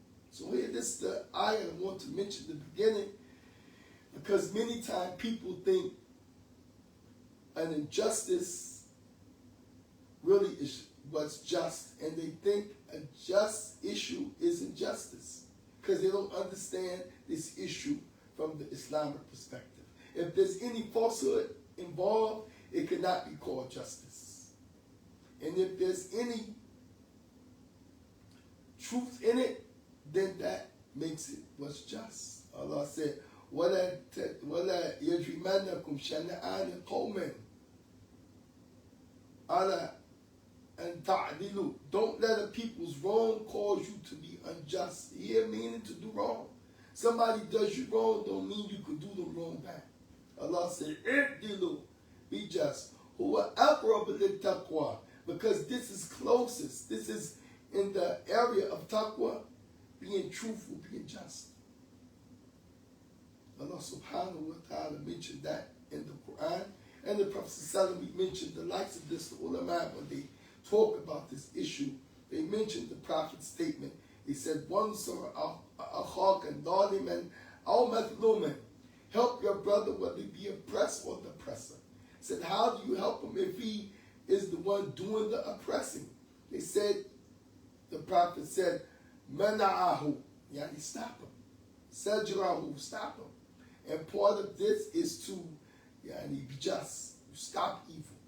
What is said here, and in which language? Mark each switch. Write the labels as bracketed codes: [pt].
[en] So here, this is the ayah I want to mention at the beginning, because many times people think an injustice really is what's just, and they think a just issue is injustice because they don't understand this issue from the Islamic perspective. If there's any falsehood involved, it cannot be called justice. And if there's any truth in it, then that makes it what's just. Allah said, [ar] وَلَا يَجْرِمَنَّكُمْ شَنَآنِ قَوْمٍ عَلَىٰ أَن تَعْدِلُوا. [en] Don't let a people's wrong cause you to be unjust. Here meaning to do wrong. Somebody does you wrong, don't mean you can do them wrong back. Allah said, [ar] اعْدِلُوا, [en] be just. [ar] هُوَ أَقْرَبُ لِلتَّقْوَى, [en] because this is closest. This is in the area of taqwa, being truthful, being just. Allah subhanahu wa ta'ala mentioned that in the Quran. And the Prophet ﷺ mentioned the likes of this. The ulama, when they talk about this issue, they mentioned the Prophet's statement. He said, [ar] وَانْصُرْ أَخَاكَ ظَالِمًا أَوْ مَظْلُومًا. [en] Help your brother whether he be oppressed or the oppressor. He said, how do you help him if he is the one doing the oppressing? They said, the Prophet said, [ar] مَنَعَهُ, [en] yani stop him. [ar] سَجْرَهُ, [en] stop him. And part of this is to be just. You stop evil.